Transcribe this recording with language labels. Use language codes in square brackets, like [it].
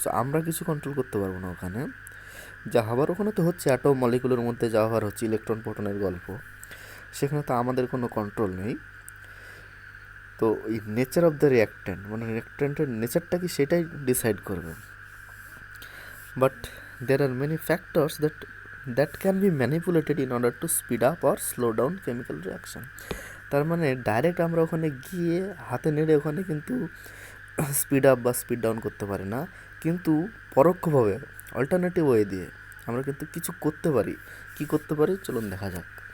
[bn] So আমরা কিছু control করতে পারবো না ওখানে। যা হবার ওখানে তো হচ্ছে, অ্যাটম মলিকুলের মধ্যে যা হওয়ার হচ্ছে, ইলেকট্রন প্রোটনের গল্প, সেখানে তো আমাদের কোনো কন্ট্রোল নেই। তো এই নেচার অফ দ্য রিয়াক্ট্যান্ট, মানে রিয়াক্ট্যান্টের নেচারটা কি সেটাই ডিসাইড করবে। [en] But there are many factors that can be manipulated in order to speed up or slow down chemical reaction. [bn] তার মানে ডাইরেক্ট আমরা ওখানে গিয়ে হাতে নেড়ে ওখানে কিন্তু স্পিড আপ বা স্পিড ডাউন করতে পারি না, কিন্তু পরোক্ষভাবে অল্টারনেটিভ ওয়ে দিয়ে আমরা কিন্তু কিছু করতে পারি। কি করতে পারি চলুন দেখা যাক।